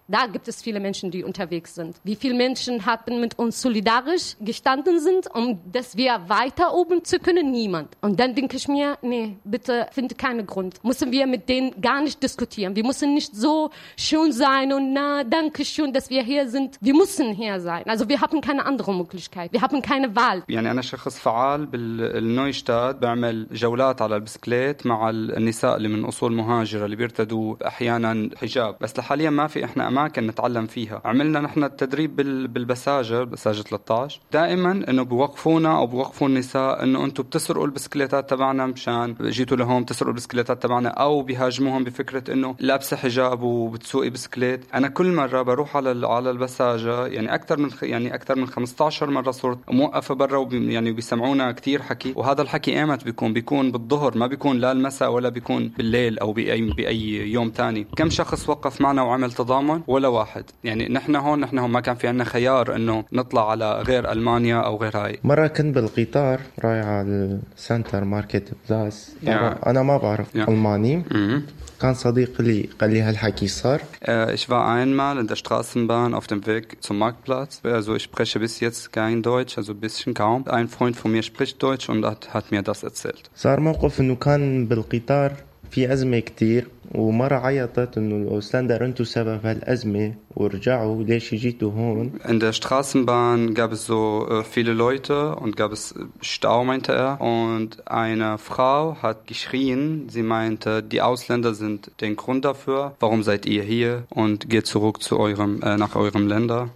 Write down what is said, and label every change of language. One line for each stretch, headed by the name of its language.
German: Da gibt es viele Menschen, die unterwegs sind. Wie viele Menschen haben mit uns solidarisch gestanden sind, um dass wir weiter oben zu können? Niemand. Und dann denke ich mir, nee, bitte finde keinen Grund. Müssen wir mit denen gar nicht diskutieren. Wir müssen nicht so schön sein und na, danke schön, dass wir hier sind. Wir müssen hier sein. Also wir haben keine andere Möglichkeit. Wir haben keine Wahl.
Arabic: يعني أنا شخص فعال بالنويشتاد بعمل جولات على البسكليت مع النساء اللي من أصول مهاجرة اللي بيرتدوا أحيانا حجاب. بس لحاليا ما في إحنا أماكن نتعلم فيها. عملنا نحن التدريب بالبساجة 13 دائما أنه بوقفونا أو بوقفوا النساء أنه أنتوا بتسرقوا البسكليتات تبعنا مشان جيتوا لهم تسرقوا البسكليتات تبعنا أو بيهاجموهم بفكرة أنه لابسة حجاب وبتسوقي بسكليت. أنا كل مرة بروح على البساجة يعني أكثر من 15 مرة صرت موقفة برا يعني بيسمعونا كتير حكي. وهذا الحكي إيمت بيكون بالظهر ما بيكون لا المساء ولا بيكون بالليل أو بأي يوم تاني. كم شخص وقف معنا وعمل تضامن ولا واحد. يعني نحن هون ما كان في عندنا خيار انه نطلع على غير المانيا او غير هاي. مره كنت بالقطار رايح على سنتر ماركت بلاس. انا ما بعرف الماني. كان صديق لي قال لي هالحكي صار.
German: Ich war einmal in der Straßenbahn auf dem Weg zum Marktplatz. Also ich spreche bis jetzt kein Deutsch, also ein bisschen kaum. Ein Freund von mir spricht Deutsch und hat mir das erzählt.
Arabic: صار موقف انه كان بالقطار في أزمة كتير ومرة عيطت إنه الأوسلندر أنتوا سبب هالأزمة
German: In der Straßenbahn gab es so viele Leute und gab es Stau, meinte er. Und eine Frau hat geschrien, sie meinte, die Ausländer sind den Grund dafür. Warum seid ihr hier und geht zurück zu eurem, nach eurem Länder?